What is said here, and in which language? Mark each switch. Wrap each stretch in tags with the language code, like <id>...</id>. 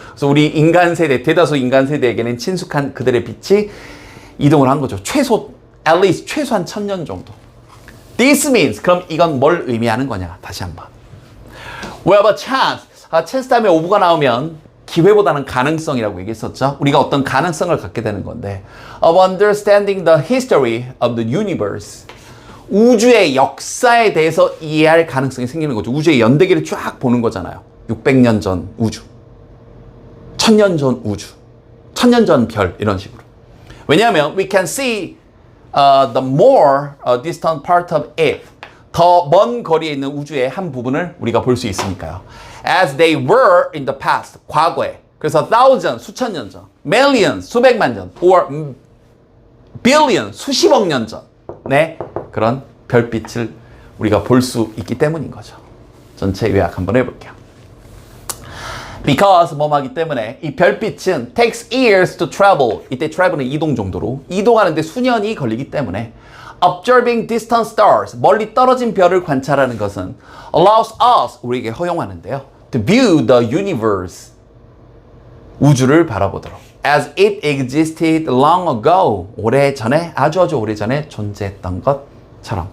<ko>그래서 우리 인간 세대, 대다수 인간 세대에게는 친숙한 그들의 빛이 이동을 한 거죠.</ko> <en>at least</en> <ko>최소한 1000년 정도.</ko> <en>This means,</en> <ko>그럼 이건 뭘 의미하는 거냐? 다시 한번.</ko> <en>We have a chance.</en> <ko>chance 다음에 ove가 나오면 기회보다는 가능성이라고 얘기했었죠. 우리가 어떤 가능성을 갖게 되는 건데,</ko> <en>of understanding the history of the universe.</en> <ko>우주의 역사에 대해서 이해할 가능성이 생기는 거죠. 우주의 연대기를 쫙 보는 거잖아요. 600년 전 우주, 1000년 전 우주, 1000년 전 별, 이런 식으로. 왜냐하면</ko> <en>we can see the more distant part of it.</en> <ko>더 먼 거리에 있는 우주의 한 부분을 우리가 볼 수 있으니까요.</ko> <en>As they were in the past,</en> <ko>과거에. 그래서 thousand, 수천 년 전, million, 수백만 년, or billion, 수십억 년 전. 네, 그런 별빛을 우리가 볼 수 있기 때문인 거죠. 전체 요약 한번 해볼게요. Because 뭐하기 때문에 이 별빛은</ko> <en>takes years to travel.</en> <ko>이때 travel은 이동 정도로 이동하는데 수년이 걸리기 때문에</ko> <en>observing distant stars,</en> <ko>멀리 떨어진 별을 관찰하는 것은</ko> <en>allows us,</en> <ko>우리에게 허용하는데요,</ko> <en>to view the universe,</en> <ko>우주를 바라보도록</ko> <en>as it existed long ago,</en> <ko>오래전에, 아주 오래전에 존재했던 것처럼.</ko>